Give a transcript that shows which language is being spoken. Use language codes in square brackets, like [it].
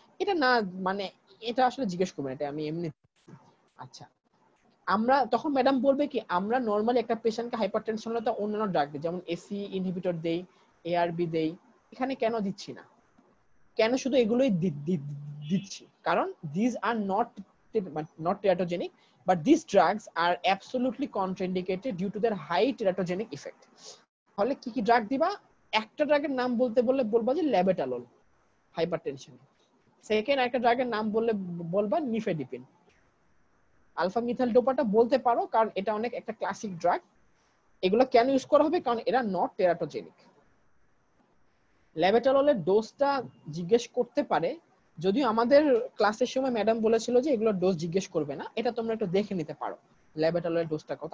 [bn] এটা না, মানে এটা আসলে জিজ্ঞেস করবেন, এটা আমি এমনি। আচ্ছা, আমরা তখন ম্যাডাম বলবে কি, আমরা নরমালি একটা পেশেন্টকে হাইপারটেনশন হলে তো অন্যান্য ড্রাগ দিই, যেমন এসি ইনহিবিটর দেই, এআরবি দেই, এখানে কেন দিচ্ছি না, কেন শুধু এগুলোই দিচ্ছি? কারণ [en] This are not teratogenic, but these drugs are absolutely contraindicated due to their high teratogenic effect। [bn] তাহলে কি কি ড্রাগ দিবা? একটা ড্রাগের নাম বলতে বললে বলবা যে ল্যাবেটালল হাইপারটেনশন। সেকেন্ড একটা ড্রাগের নাম বললে বলবা নিফেডিপিন। আলফা মিথাইল ডোপাটা বলতে পারো, কারণ এটা অনেক একটা ক্লাসিক ড্রাগ। এগুলো কেন ইউজ করা হবে? কারণ এরা নট টেরাটোজেনিক। ল্যাবেটাললের ডোজটা জিজ্ঞেস করতে পারে, যদিও আমাদের ক্লাসের সময় ম্যাডাম বলেছিল যে এগুলোর ডোজ জিজ্ঞেস করবে না, এটা তোমরা একটু দেখে নিতে পারো ল্যাবেটাললের ডোজটা কত।